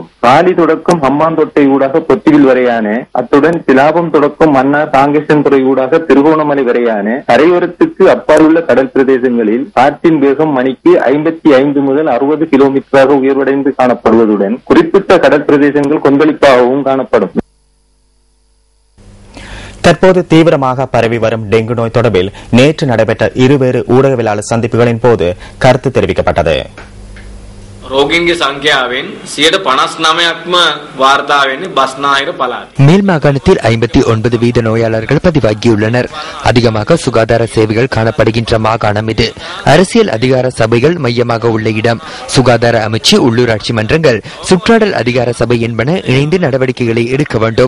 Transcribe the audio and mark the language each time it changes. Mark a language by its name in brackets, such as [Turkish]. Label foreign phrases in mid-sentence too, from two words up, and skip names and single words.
[Tamil] காலி தொடக்கம் ஹம்பாந்தோட்டை ஊடாக பொத்திவில் வரையான, அத்துடன் சிலாபம் தொடக்கம் மன்னார் தாங்கேசன்துறை ஊடாக திருகோணமலை வரையான கரையோரத்துக்கு அப்பால் உள்ள கடல் பிரதேசங்களில் காற்றின் வேகம் மணிக்கு 55 முதல் 60 கிலோமீட்டராக உயர்வடைந்து காணப்படுவதுடன் குறிப்பிட்ட கடல் பிரதேசங்கள் கொந்தளிப்பாகவும் காணப்படும். தற்போது தீவிரமாக பரவி வரும் டெங்கு நோய் தொடர்பில் நேற்று நடைபெற்ற இருவேறு ஊடகவியலாளர் சந்திப்புகளின் போது கருத்து தெரிவிக்கப்பட்டது. [Sinhala] ரோகிங்கிய සංඛ්‍යාවෙන් 59%ක්ම වාර්තා වෙන්නේ බස්නාහිර පළාත. [Tamil] மேல் மாகாணத்தில் 59 வீத நோயாளர்கள் பதிவாகியுள்ளனர். அதிகமாக சுகாதார சேவைகள் காணப்படுகின்ற மாகாணம் இது. அரசியல் அதிகார சபைகள் மையமாக உள்ள இடம். சுகாதார அமைச்சு, உள்ளூராட்சி மன்றங்கள், சுற்றாடல் அதிகார சபை என்பன இணைந்து நடவடிக்கைகளை எடுக்க வேண்டும்.